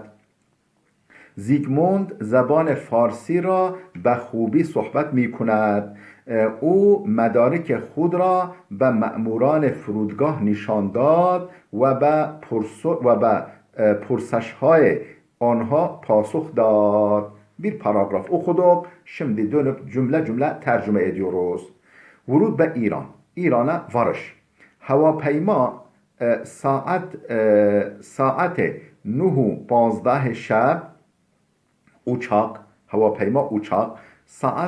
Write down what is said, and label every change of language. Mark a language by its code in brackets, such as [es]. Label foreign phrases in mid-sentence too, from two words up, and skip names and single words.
[fa] زیگموند زبان فارسی را به خوبی صحبت می کند. او مدارک خود را به مأموران فرودگاه نشان داد و به پرسش‌های آنها پاسخ داد. [tr] Bir paragraf okuduk. Şimdi dönüp cümle cümle tercüme ediyoruz. Vurud ve İran. İran'a varış. [fa] هواپیما ساعت 9:15 شب [tr] uçak, havaپیما uçak saat